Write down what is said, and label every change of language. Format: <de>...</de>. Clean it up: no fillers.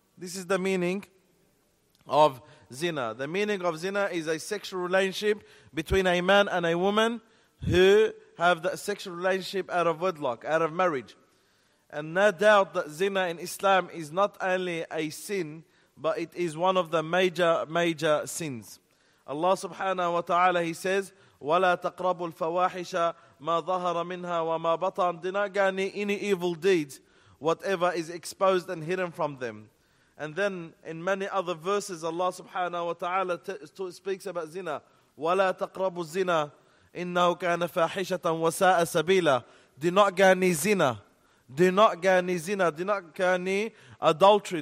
<en>This is the meaning of zina. The meaning of zina is a sexual relationship between a man and a woman who have the sexual relationship out of wedlock, out of marriage. And no doubt that zina in Islam is not only a sin, but it is one of the major sins.</en> <ar>Allah subhanahu wa ta'ala,</ar> <en>He says,</en> <ar>وَلَا تَقْرَبُوا الْفَوَاحِشَ مَا ظَهَرَ مِنْهَا وَمَا بَطَنْ.</ar> <en>Do not go near any evil deeds, whatever is exposed and hidden from them. And then in many other verses, Allah subhanahu wa ta'ala speaks about zina.</en> <ar>وَلَا تَقْرَبُوا الزِّنَا إِنَّهُ كَانَ فَاحِشَةً وَسَاءَ سَبِيلًا.</ar> <en>Do not go near zina. Do not go near zina. Do not go near adultery.</en>